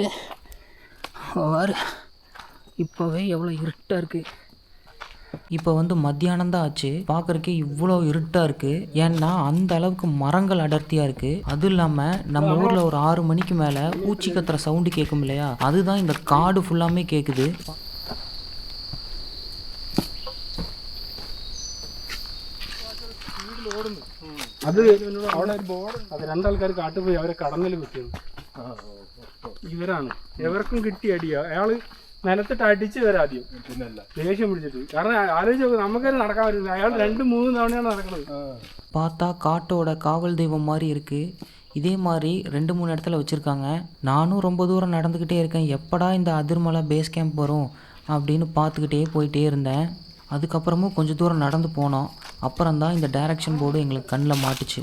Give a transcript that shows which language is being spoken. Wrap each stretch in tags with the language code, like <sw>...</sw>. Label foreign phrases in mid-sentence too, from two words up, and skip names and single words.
<ta>வாரு இப்போவே எவ்வளோ இருட்டாக இருக்குது. இப்போ வந்து மத்தியானம் தான் ஆச்சு. பார்க்குறக்கே இவ்வளோ இருட்டாக இருக்குது. ஏன்னா அந்த அளவுக்கு மரங்கள் அடர்த்தியாக இருக்குது. அதுவும் இல்லாமல் நம்ம ஊரில் ஒரு 6 மணிக்கு மேலே பூச்சி கத்துற சவுண்டு கேட்கும் இல்லையா, அதுதான் இந்த காடு ஃபுல்லாமே கேட்குது.</ta> <ml>അത് അവിടെ ഒരു ബോർഡ്, അത് രണ്ടാൾക്കാർ കാട്ടുപോയി അവരെ കടന്നൽ കുത്തിയത് ഇവരാണ്. എവർക്കും കിട്ടിയ അടിയോ അയാൾ നിലത്തിട്ട് അടിച്ച് വരാദ്യം ദേഷ്യം പിടിച്ചിട്ട്. കാരണം ആലോചിച്ച് നോക്കും, നമുക്കത് നടക്കാൻ പറ്റില്ല. അയാൾ 2-3 തവണയാണ് നടക്കുന്നത്.</ml> <ta>பார்த்தா காட்டோட காவல் தெய்வம் மாதிரி இருக்குது. இதே மாதிரி 2-3 இடத்துல வச்சுருக்காங்க. நானும் ரொம்ப தூரம் நடந்துக்கிட்டே இருக்கேன், எப்படா இந்த அதிர்மலை</ta> <en>base camp</en> <ta>வரும் அப்படின்னு பார்த்துக்கிட்டே போயிட்டே இருந்தேன். அதுக்கப்புறமும் கொஞ்சம் தூரம் நடந்து போனோம். அப்புறம்தான் இந்த</ta> <en>direction board</en> <ta>எங்களுக்கு கண்ணில் மாட்டுச்சு.</ta>